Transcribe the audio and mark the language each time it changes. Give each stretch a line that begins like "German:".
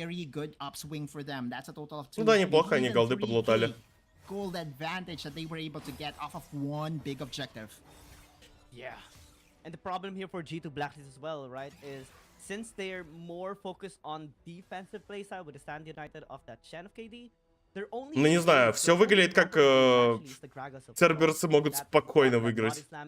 Russian: Ну да, неплохо, они голды подлутали.
English: Gold advantage that they were able to get off of one big objective. Yeah. And the problem here for G2 Blacklist as well, right, is since they're more focused on defensive play side with the Stand United of that Shen of KD, they're only...
Russian: Ну, не знаю, все выглядит как Церберсы могут спокойно выиграть.